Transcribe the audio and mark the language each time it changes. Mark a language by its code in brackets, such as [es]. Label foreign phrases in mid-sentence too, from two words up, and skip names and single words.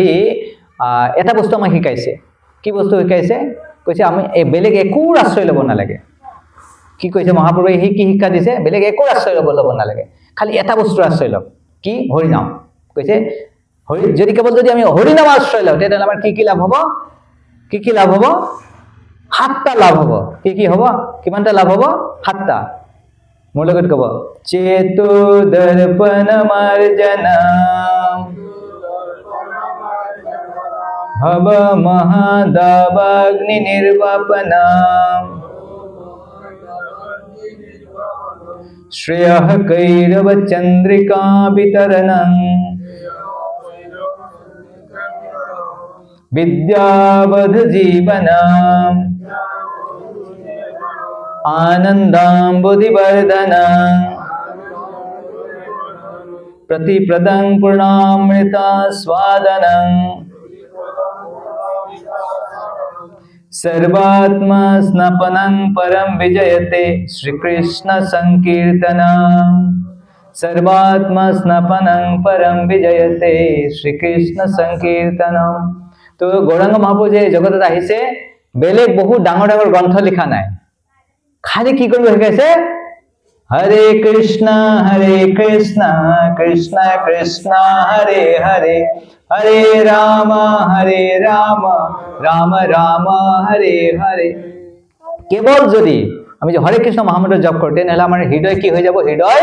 [as] এটা বস্তু আমাক শিকাইছে কি বস্তু শিকাইছে কৈছে আমি বেলেগ একো আশ্ৰয় ল'ব নালাগে কি কৈছে মহাপুৰুষে কি শিক্ষা দিছে বেলেগ একো আশ্ৰয় ল'ব নালাগে খালি এটা বস্তুৰ আশ্ৰয় লওক কি হৰিনাম কৈছে যদি কেৱল যদি আমি হৰিনাম আশ্ৰয় লওঁ তেতিয়াহ'লে আমাৰ কি লাভ হ'ব কি লাভ হ'ব 7টা লাভ হ'ব কি হ'ব কিমানটা লাভ হ'ব 7টা মোৰ লগত ক'ব [sa] চেতো দৰ্পণ মাৰ্জনম ভৱ মহাদাবাগ্নি নিৰ্বাপনম শ্ৰেয়ঃ কৈৰৱ চন্দ্ৰিকা বিতৰণং विद्यावध जीवनम आनंदाम्बुधिवर्धनम प्रतिप्रदं पूर्णामृता स्वादनं सर्वात्मा स्नपनं परम विजयते श्री कृष्ण संकीर्तनम सर्वात्मा स्नपनं परम विजयते श्री कृष्ण संकीर्तनम [as] তো গৌৰাংগ মহাপ্ৰভু যে জগতত আহিছে বেলেগ বহু ডাঙৰ ডাঙৰ গ্ৰন্থ লিখা নাই খালি কি কৰিব শিকাইছে [sa] হৰে কৃষ্ণ কৃষ্ণ কৃষ্ণ হৰে হৰে হৰে ৰাম ৰাম ৰাম হৰে হৰে [as] কেৱল যদি আমি যে হৰে কৃষ্ণ মহামন্ত্ৰ জপ কৰো তেনেহলে আমাৰ হৃদয় কি হৈ যাব হৃদয়